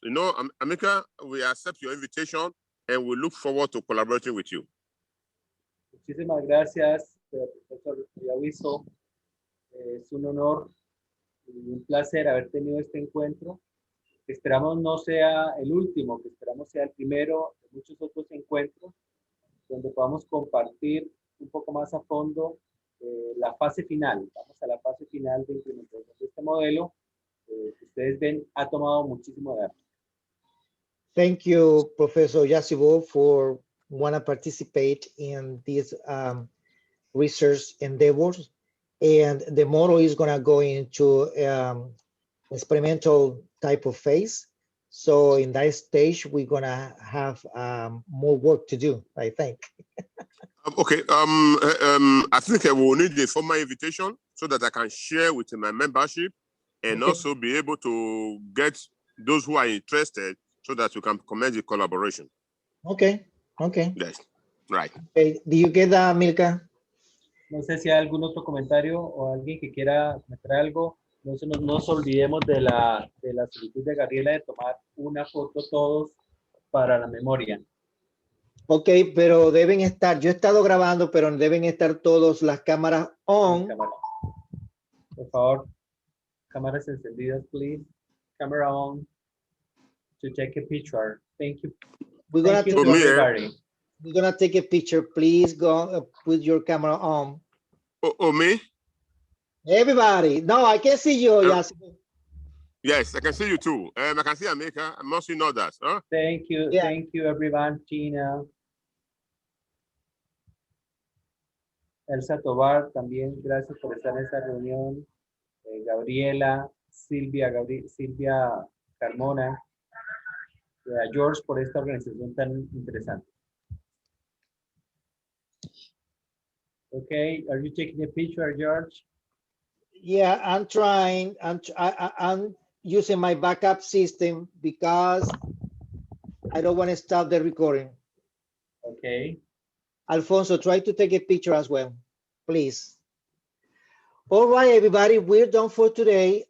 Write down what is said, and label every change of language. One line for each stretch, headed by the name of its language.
English: You know, Amika, we accept your invitation and we look forward to collaborating with you.
Spanish: Muchísimas gracias, profesor Villaviso. Es un honor y un placer haber tenido este encuentro. Esperamos no sea el último, que esperamos sea el primero de muchos otros encuentros donde podamos compartir un poco más a fondo la fase final. Vamos a la fase final de implementación de este modelo. Que ustedes ven, ha tomado muchísimo de arte.
English: Thank you, Professor Yasibo, for want to participate in these research endeavors. And the model is going to go into experimental type of phase. So in that stage, we're going to have more work to do, I think. Okay. I think I will need a formal invitation so that I can share with my membership and also be able to get those who are interested so that we can commence the collaboration. Okay. Okay. Yes. Right. Okay. Do you get that, Milka?
Spanish: No sé si hay algún otro comentario o alguien que quiera meter algo. No nos olvidemos de la solicitud de Gabriela de tomar una foto todos para la memoria. Ok, pero deben estar, yo he estado grabando, pero deben estar todas las cámaras on. Por favor, cámaras encendidas,
English: please. Camera on to take a picture. Thank you. We're gonna Thank you to everybody. We're gonna take a picture. Please go put your camera on. Oh, me? Everybody. No, I can see you. Yes, I can see you too. I can see America. I'm not seeing others. Huh? Thank you. Yeah. Thank you, everyone. Tina.
Spanish: Elsa Tobar, también gracias por estar en esta reunión. Gabriela, Silvia Carmona. A George por esta organización tan interesante.
English: Okay, are you taking a picture, George? Yeah, I'm trying. I'm using my backup system because I don't want to stop the recording. Okay. Alfonso, try to take a picture as well, please. All right, everybody, we're done for today.